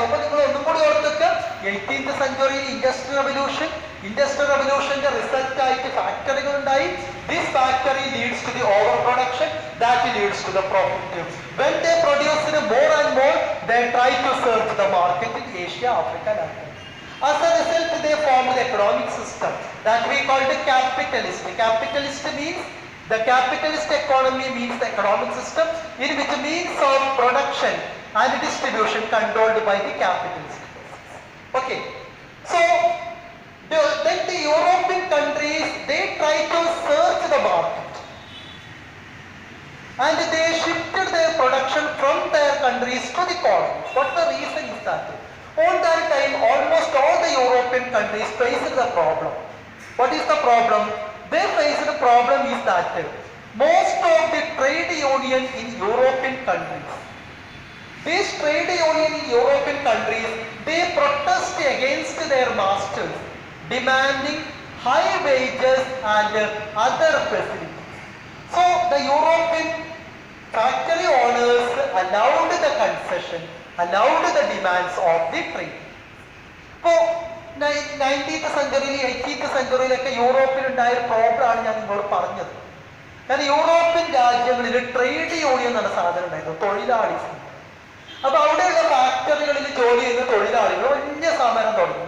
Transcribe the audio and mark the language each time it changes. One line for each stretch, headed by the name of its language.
Malayalam: അപ്പൊ നിങ്ങൾ ഒന്നും കൂടി ഓർത്തൊക്കെ 18th സെഞ്ചുറിയിൽ ഇൻഡസ്ട്രിയൽ റവല്യൂഷന്റെ റിസൾട്ട് ആയിട്ട് ഫാക്ടറികൾ ഉണ്ടായി.
English: This factory leads to the over production, that leads to the profit. When they produce more and more, they try to search the market in Asia, Africa, Latin. As a result, they formed the economic system that we call the capitalist. Capitalist means the capitalist economy means the economic system in which means of production and distribution controlled by the capitalist. Okay, so then the European countries, they try to search the market and they shifted their production from their countries to the colonies. What the reason is that? On that time, almost all the European countries faced the problem. What is the problem? They faced the problem is that most of the trade union in European countries, these trade union in European countries, they protest against their masters, demanding high wages and other facilities. So the European factory owners allowed the concession, allowed the demands of the trade.
Malayalam: So 19th സെഞ്ചുറിയിൽ 18th സെഞ്ചുറിയിലൊക്കെ യൂറോപ്പിൽ ഉണ്ടായ പ്രോബ്ലമാണ് ഞാൻ നിങ്ങളോട് പറഞ്ഞത്. കാരണം European രാജ്യങ്ങളിൽ trade union എന്ന സാധനം ഉണ്ടായിരുന്നു, തൊഴിലാളി സംഘം. അപ്പൊ അവിടെയുള്ള ഫാക്ടറികളിൽ ജോലി ചെയ്യുന്ന തൊഴിലാളികൾ വലിയ സമരം തുടങ്ങി.